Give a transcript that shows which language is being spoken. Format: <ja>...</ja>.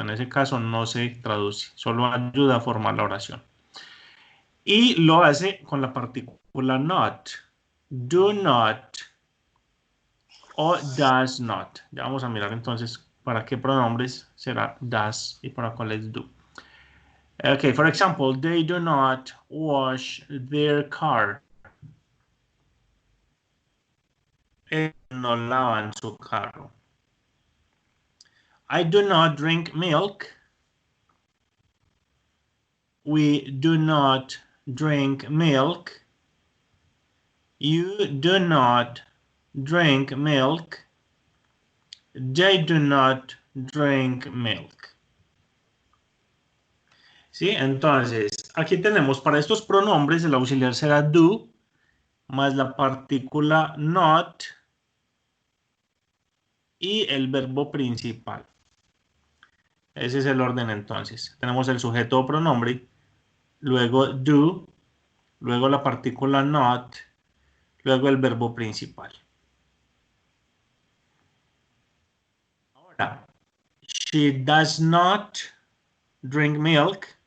<es>En ese caso no se traduce, solo ayuda a formar la oración. Y lo hace con la partícula not, do not o does not. Ya vamos a mirar entonces para qué pronombres será does y para cuáles do.</es> <en>Okay, for example, they do not wash their car.</en> <es>No lavan su carro.</es> <en>I do not drink milk. We do not drink milk. You do not drink milk. They do not drink milk.</en> <es>¿Sí? Entonces, aquí tenemos para estos pronombres el auxiliar será do más la partícula not y el verbo principal. Ese es el orden entonces. Tenemos el sujeto o pronombre, luego do, luego la partícula not, luego el verbo principal.</es> <en>Ahora, she does not drink milk.</en>